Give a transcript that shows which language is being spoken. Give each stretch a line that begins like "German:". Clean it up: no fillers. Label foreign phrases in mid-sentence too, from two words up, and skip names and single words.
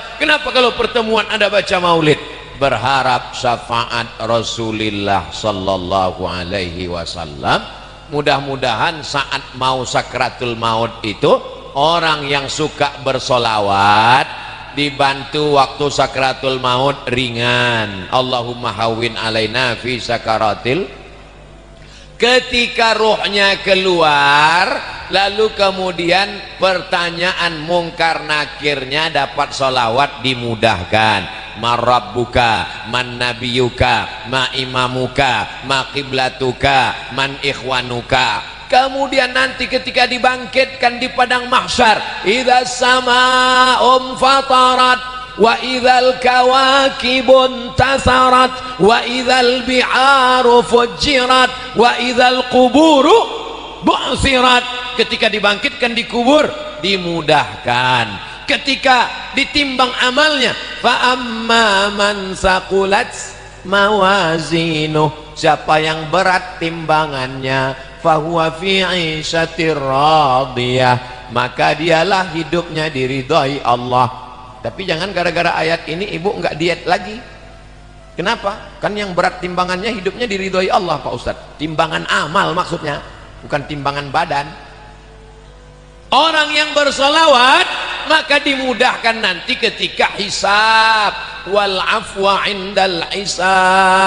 Indonesian: Kenapa kalau pertemuan ada baca maulid? Berharap syafaat Rasulullah
Arabic: صلى الله عليه وسلم.
Indonesian: Mudah-mudahan saat mau sakratul maut itu, orang yang suka bersolawat dibantu waktu sakratul maut ringan.
Arabic: اللهم هون علينا في سكرات.
Indonesian: Ketika ruhnya keluar, lalu kemudian pertanyaan mungkar nakirnya dapat solawat dimudahkan.
Arabic: ما ربك، من نبيك، ما إمامك، ما قبلتك، من إخوانك.
Indonesian: Kemudian nanti ketika dibangkitkan di padang mahsyar,
Arabic: إذا السماء انفطرت وإذا الكواكب انتثرت وإذا البحار فجرت وإذا القبور بعثرت.
Indonesian: Ketika dibangkitkan di kubur dimudahkan. Ketika ditimbang amalnya,
Arabic: فأما من ثقلت موازينه,
Indonesian: siapa yang berat timbangannya,
Arabic: فهو في عيشة راضية,
Indonesian: maka dialah hidupnya diridhai Allah. Tapi jangan gara-gara ayat ini ibu enggak diet lagi. Kenapa? Kan yang berat timbangannya hidupnya diridhai Allah, Pak Ustadz. Timbangan amal maksudnya, bukan timbangan badan. Orang yang bersolawat maka dimudahkan nanti ketika hisab,
Arabic: والعفو عند الحساب.